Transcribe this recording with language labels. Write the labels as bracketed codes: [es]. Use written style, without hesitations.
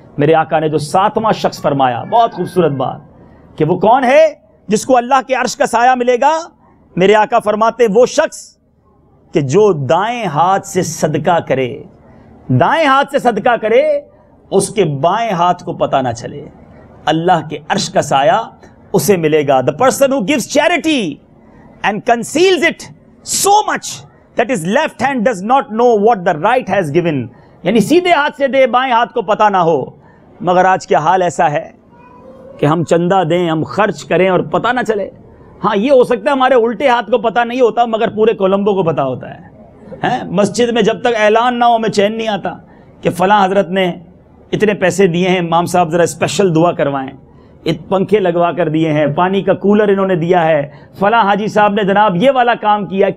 [ur] میرے آقا نے جو 7واں شخص فرمایا, بہت خوبصورت بات, کہ وہ کون ہے جس کو اللہ کے عرش کا سایہ ملے گا. میرے آقا فرماتے وہ شخص کہ جو دائیں ہاتھ سے صدقہ کرے, دائیں ہاتھ سے صدقہ کرے, اس کے بائیں ہاتھ کو پتہ نہ چلے, اللہ کے عرش کا سایہ اسے ملے گا. [en] The person who gives charity and conceals it so much that his left hand does not know what the right has given. [ur] یعنی سیدھے ہاتھ سے دے, بائیں ہاتھ کو پتہ نہ ہو. مگر آج کیا حال ایسا ہے کہ ہم چندہ دیں, ہم خرچ کریں اور پتہ نہ چلے. ہاں یہ ہو سکتا ہے ہمارے الٹے ہاتھ کو پتہ نہیں ہوتا, مگر پورے کولمبو کو پتہ ہوتا ہے. مسجد میں جب تک اعلان نہ ہو ہمیں چین نہیں آتا کہ فلاں حضرت نے اتنے پیسے دیے ہیں, امام صاحب ذرا اسپیشل دعا کروائیں, پنکھے لگوا کر دیے ہیں, پانی کا کولر انہوں نے دیا ہے, فلاں حاجی صاحب نے جناب یہ والا کام کیا.